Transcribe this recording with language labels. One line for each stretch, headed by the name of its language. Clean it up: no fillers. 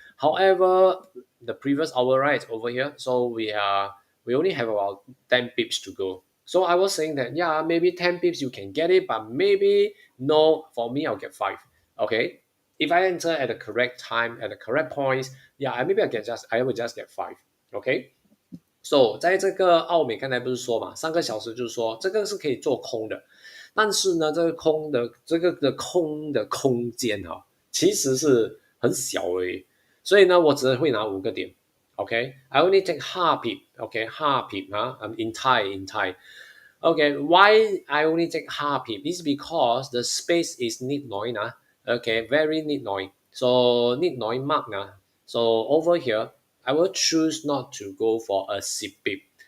English: However, the previous hour right over here, so we only have about 10 pips to go. So I was saying that yeah, maybe 10 pips you can get it, but maybe no, for me I'll get 5. Okay. If I enter at the correct time, at the correct points, yeah, maybe I will just get 5. Okay. So
Chinese: 在这个澳美刚才不是说嘛，3个小时就是说这个是可以做空的，但是呢，这个空的空间哈、其实是很小而已，所以呢，我只会拿5个点。
English: OK，I only take half pip. OK，half pip
Chinese: 啊，
English: I'm in Thai. Okay, why I only take half pip is because the space is
Thai: need noi na.
English: Okay, very
Thai: need noi.
English: So
Thai: need noi mark na.
English: So over here, I will choose not to go for a sip pip.